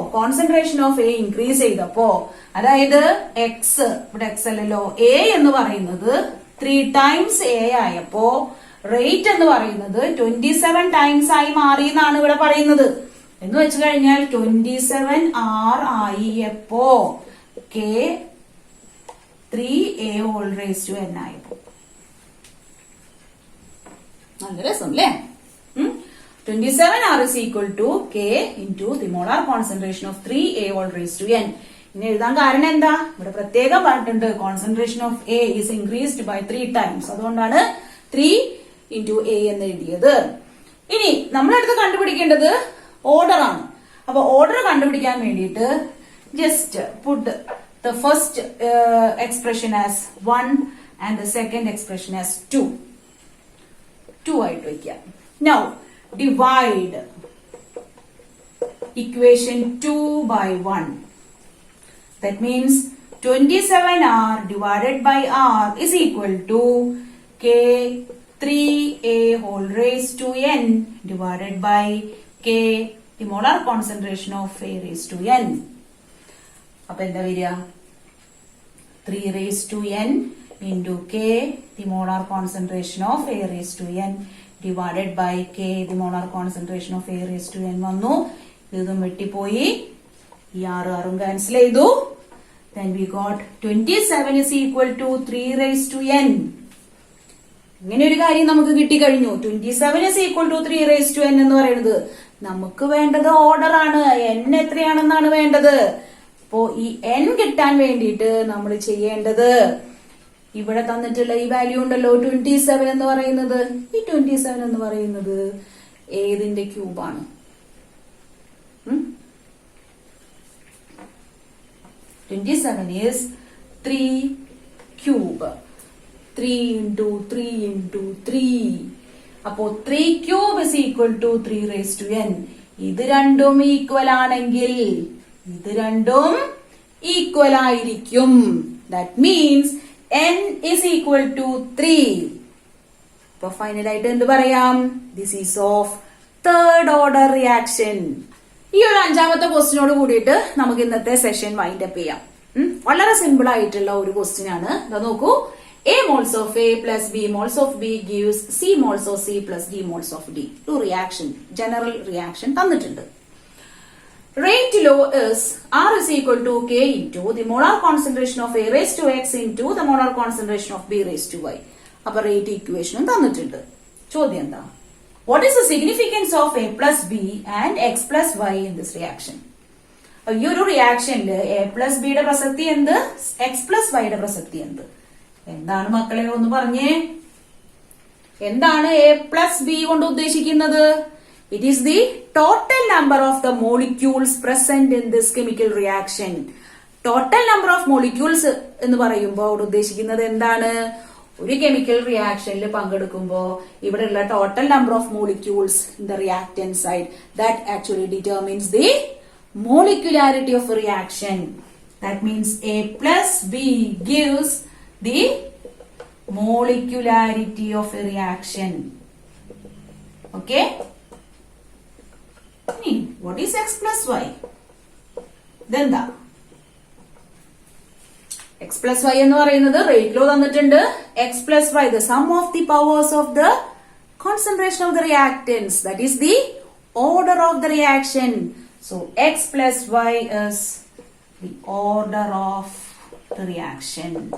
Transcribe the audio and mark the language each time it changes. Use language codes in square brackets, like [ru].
[ml] Concentration of A increase ചെയ്തപ്പോ. അതായത് X, ഇവിടെ എക്സ് അല്ലല്ലോ, എ എന്ന് പറയുന്നത് 3 ടൈംസ് എ ആയപ്പോ റേറ്റ് എന്ന് പറയുന്നത് 27 ടൈംസ് ആയി മാറി എന്നാണ് ഇവിടെ പറയുന്നത്. എന്ന് വെച്ച് കഴിഞ്ഞാൽ 27 ആർ ആയി എപ്പോ? [en] K 3a whole raise to n ആയപ്പോ. [ml] നല്ല രസം അല്ലേ? [en] 27 r is equal to k into the molar concentration of 3a whole raised to n. [ml] ഇനി എഴുതാൻ കാരണം എന്താ? ഇവിടെ പ്രത്യേകം പറഞ്ഞിട്ടുണ്ട് [en] Concentration of A is increased by 3 times. [ml] അതുകൊണ്ടാണ് [en] 3 into a [ml] എന്ന് എഴുതിയത്. ഇനി നമ്മളടുത്ത് കണ്ടുപിടിക്കേണ്ടത് ഓർഡർ ആണ്. അപ്പൊ ഓർഡർ കണ്ടുപിടിക്കാൻ വേണ്ടിയിട്ട് [en] just put the first expression as 1 and the second expression as 2 [ml] ആയിട്ട് വയ്ക്കാം. [en] Now divide equation 2 by 1. That means 27R divided by R is equal to K 3A whole raised to N divided by K the molar concentration of A raised to N. [ml] അപ്പൊ എന്താ വരിക? [en] 3 raised to N into K the molar concentration of A raised to N divided by K the molar concentration of A raised to N [ml] വന്നു. ഇതും വെട്ടിപ്പോയി. ഈ ആറും cancel ചെയ്തു. [en] Then we got 27 is equal to 3 raised to N. [ml] ഇങ്ങനെ ഒരു കാര്യം നമുക്ക് കിട്ടിക്കഴിഞ്ഞു. [en] 27 is equal to 3 raised to N [ml] എന്ന് പറയുന്നത് നമുക്ക് വേണ്ടത് ഓർഡർ ആണ്. N എത്രയാണെന്നാണ് വേണ്ടത്. അപ്പോ ഈ N കിട്ടാൻ വേണ്ടിയിട്ട് നമ്മൾ ചെയ്യേണ്ടത് ഇവിടെ തന്നിട്ടുള്ള ഈ വാല്യൂ ഉണ്ടല്ലോ 27 എന്ന് പറയുന്നത്. ഈ 27 എന്ന് പറയുന്നത് ഏതിന്റെ ക്യൂബാണ്? [en] 27 is 3 cube. 3 into 3 into 3. അപ്പോ 3 cube is equal to 3 raised to N. [ml] ഇത് രണ്ടും ഈക്വൽ ആണെങ്കിൽ ഇത് രണ്ടും ഈക്വൽ ആയിരിക്കും. [en] That means N is equal to 3. [ml] അപ്പൊ ഫൈനലായിട്ട് എന്ത് പറയാം? [en] This is of third order reaction. [ml] ഈ ഒരു അഞ്ചാമത്തെ ക്വസ്റ്റിനോട് കൂടിയിട്ട് നമുക്ക് ഇന്നത്തെ സെഷൻ വൈൻഡ് അപ്പ് ചെയ്യാം. വളരെ സിമ്പിൾ ആയിട്ടുള്ള ഒരു ക്വസ്റ്റ്യൻ ആണ്. നോക്കൂ, [en] A moles of A plus B moles of B gives C moles of C plus D moles of D. [ml] ഒരു റിയാക്ഷൻ, ജനറൽ റിയാക്ഷൻ തന്നിട്ടുണ്ട്. [en] Rate law is R is equal to K into the molar concentration of A raised to X into the molar concentration of B raised to Y. [ml] അപ്പൊ rate ഇക്വേഷനും തന്നിട്ടുണ്ട്. ചോദ്യം എന്താ? [en] What is the significance of A plus B and X plus Y in this reaction? [ml] ഈ ഒരു റിയാക്ഷനിൽ A plus B യുടെ പ്രസക്തി എന്ത്? X plus Y യുടെ പ്രസക്തി എന്ത്? എന്താണ് മക്കളെ ഒന്ന് പറഞ്ഞേ? എന്താണ് A plus B കൊണ്ട് ഉദ്ദേശിക്കുന്നത്? [en] It is the total number of the molecules present in this chemical reaction. Total number of molecules [ml] എന്ന് പറയുമ്പോൾ അവിടെ ഉദ്ദേശിക്കുന്നത് എന്താണ്? ഒരു കെമിക്കൽ റിയാക്ഷനിൽ പങ്കെടുക്കുമ്പോൾ ഇവിടെയുള്ള [en] Total number of molecules in the reactant side that actually determines the molecularity of a reaction. That means A plus B gives the molecularity of a reaction. Okay? What is X plus Y? Then the X plus Y [ml] എന്ന് പറയുന്നത് rate law തന്നിട്ടുണ്ട്. [en] X plus Y the sum of the powers of the concentration of the reactants, that is the order of the reaction. So X plus Y is the order of the reaction.